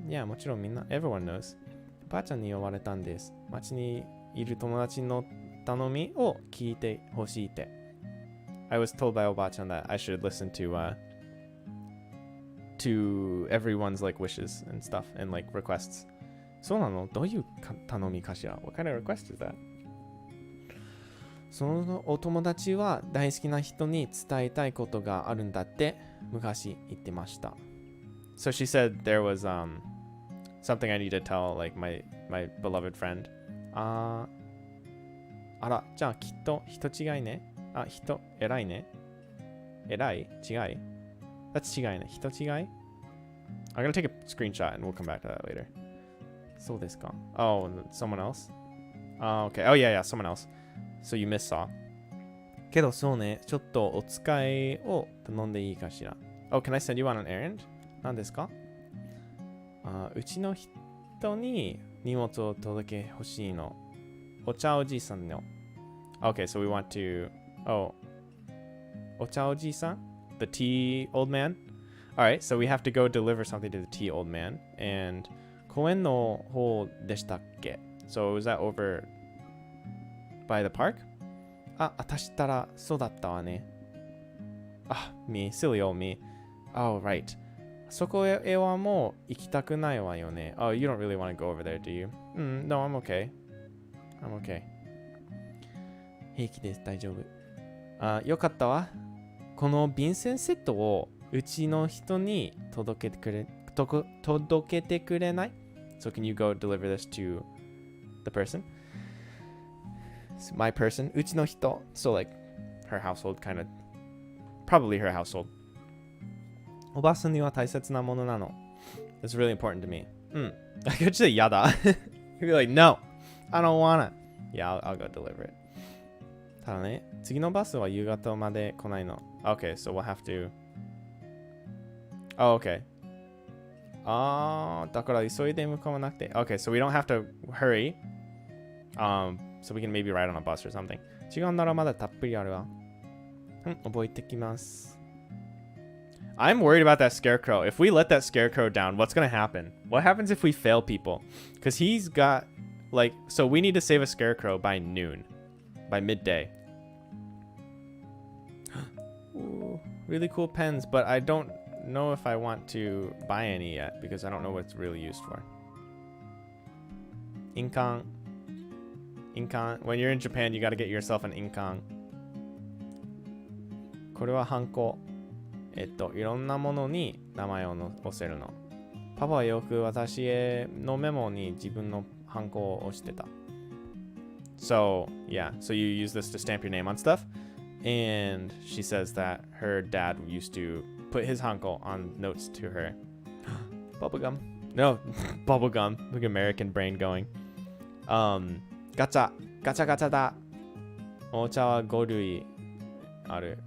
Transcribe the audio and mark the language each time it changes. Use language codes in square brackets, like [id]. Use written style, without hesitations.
[ja] Yeah, もちろんみんな, [en] everyone knows. [ja] おばあちゃんに呼ばれたんです。町にいる友達の頼みを聞いてほしいって。 [en] I was told by おばあちゃん that I should listen to everyone's like wishes and stuff and like requests. [ja] そうなの？どういう頼みかしら? [en] What kind of request is that? [ja] そのお友達は大好きな人に伝えたいことがあるんだって昔言ってました。 [en] So she said there was something I need to tell like my beloved friend. [ja] あら、じゃあきっと人違いね。あ、人、偉いね。偉い？違い？That's 違いね。人違い? [en] I'm gonna take a screenshot and we'll come back to that later. [ja] そうですか? [en] Oh, someone else? Oh, okay. Oh, yeah, someone else. So you missaw. [ja] けどそうね、ちょっとお使いを頼んでいいかしら? [en] Oh, can I send you on an errand? [ja] 何ですか? うちの人に荷物を届けほしいの。お茶おじさんの。 [en] Okay, so we want to... Oh. お茶おじさん? The tea old man? Alright, so we have to go deliver something to the tea old man. [ja] And 公園の方でしたっけ? [en] So was that over by the park? [ja] あ、私ったらそうだったわね。 [en] あ、me, silly old me. Oh, right. [ja] そこへはもう行きたくないわよね。 [en] Oh, you don't really want to go over there, do you? No, I'm okay. I'm okay. [ja] 平気です、大丈夫。あ、よかったわ。この便箋セットをうちの人に届けてくれない? [en] So can you go deliver this to the person? My person, うちの人. So like her household, kind of. Probably her household. [ja] おばさんには大切なものなの. [en] It's really important to me. I could say やだ. You'd be like, no, I don't wanna. Yeah, I'll go deliver it. [ja] ただね、次のバスは夕方まで来ないの. [en] Okay, so we'll have to... Oh, okay. [ja] だから急いで向かわなくて. [en] Okay, so we don't have to hurry. So we can maybe ride on a bus or something. [ja] 時間ならまだたっぷりあるわ. 覚えてきます. [en] I'm worried about that scarecrow. If we let that scarecrow down, what's going to happen? What happens if we fail people? Because he's got, like... So we need to save a scarecrow by noon. By midday. Ooh, really cool pens, but I don't know if I want to buy any yet because I don't know what it's really used for. Inkan. Inkan. When you're in Japan, you got to get yourself an inkan. [ja] これはハンコ。いろんなものに名前を押せるの。パパはよく私へのメモに自分のハンコを押してた。 [en] So, yeah. So you use this to stamp your name on stuff. And she says that her dad used to put his hanko on notes to her. Bubblegum. No, bubblegum. Look, American brain going. Gacha. [ja] Gacha gacha da. Ocha wa 5類ある.